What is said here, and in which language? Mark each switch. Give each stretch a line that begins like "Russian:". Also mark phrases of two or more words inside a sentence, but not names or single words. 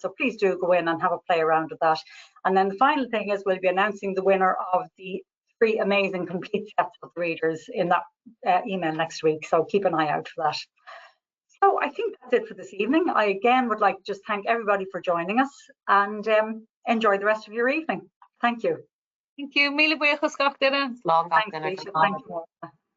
English: So please do go in and have a play around with that. And then the final thing is we'll be announcing the winner of the 3 amazing complete sets of readers in that email next week. So keep an eye out for that. So I think that's it for this evening. I again would like to just thank everybody for joining us and enjoy the rest of your evening. Thank you. Thank you.
Irish: Míle buíochas gach duine.
English: Long Thanks, Laoise. Thank you.